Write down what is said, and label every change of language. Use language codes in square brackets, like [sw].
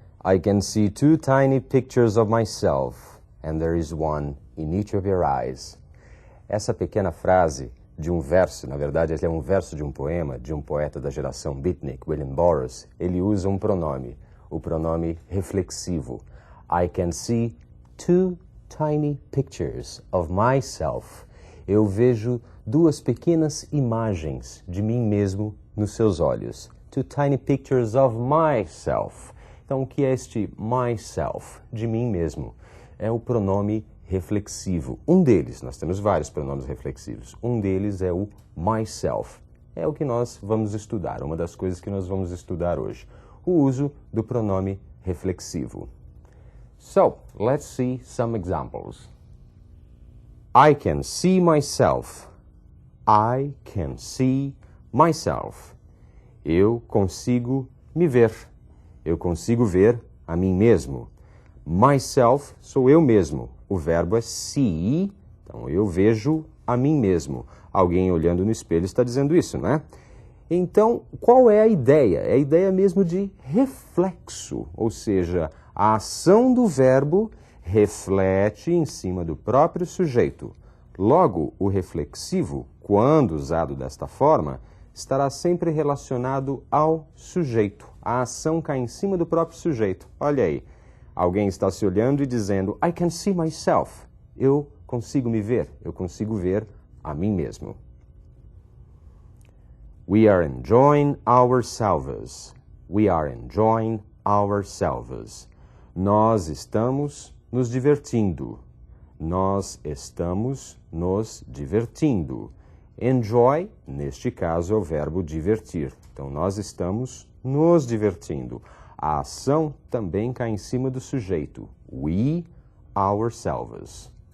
[en] I can see 2 tiny pictures of myself, and there is one in each of your eyes. [pt] Essa pequena frase de um verso, na verdade ele é um verso de um poema de um poeta da geração beatnik, William Burroughs. Ele usa um pronome, o pronome reflexivo. [en] I can see 2 tiny pictures of myself. [pt] Eu vejo 2 pequenas imagens de mim mesmo nos seus olhos. [en] 2 tiny pictures of myself. [pt] Então, o que é este myself? De mim mesmo. É o pronome reflexivo. Um deles, nós temos vários pronomes reflexivos. Um deles é o myself. É o que nós vamos estudar, uma das coisas que nós vamos estudar hoje. O uso do pronome reflexivo. [en] So, let's see some examples. I can see myself. I can see myself. [pt] Eu consigo me ver. Eu consigo ver a mim mesmo. Myself sou eu mesmo. O verbo é see, então eu vejo a mim mesmo. Alguém olhando no espelho está dizendo isso, não é? Então, qual é a ideia? É a ideia mesmo de reflexo, ou seja, a ação do verbo reflete em cima do próprio sujeito. Logo, o reflexivo, quando usado desta forma, estará sempre relacionado ao sujeito. A ação cai em cima do próprio sujeito. Olha aí, alguém está se olhando e dizendo, [en] I can see myself. [pt] Eu consigo me ver, eu consigo ver a mim mesmo. [en] We are enjoying ourselves. We are enjoying ourselves. [pt] Nós estamos nos divertindo. Nós estamos nos divertindo. Enjoy, neste caso, é o verbo divertir. Então, nós estamos nos divertindo. A ação também cai em cima do sujeito. We, ourselves.